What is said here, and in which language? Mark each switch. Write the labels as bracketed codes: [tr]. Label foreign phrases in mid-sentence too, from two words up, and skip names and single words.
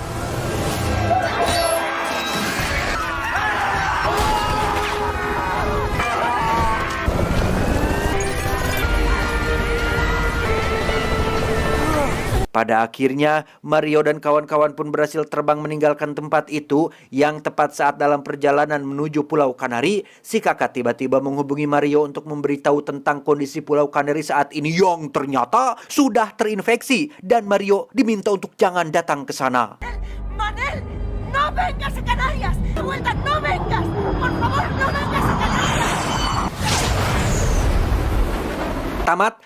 [id] Pada akhirnya, Mario dan kawan-kawan pun berhasil terbang meninggalkan tempat itu, yang tepat saat dalam perjalanan menuju Pulau Kanari, si kakak tiba-tiba menghubungi Mario untuk memberitahu tentang kondisi Pulau Kanari saat ini yang ternyata sudah terinfeksi, dan Mario diminta untuk jangan datang ke sana. [es] Manel, no vengas a Canarias. De vuelta, no vengas. Por favor, no vengas a Canarias. [id] Tamat,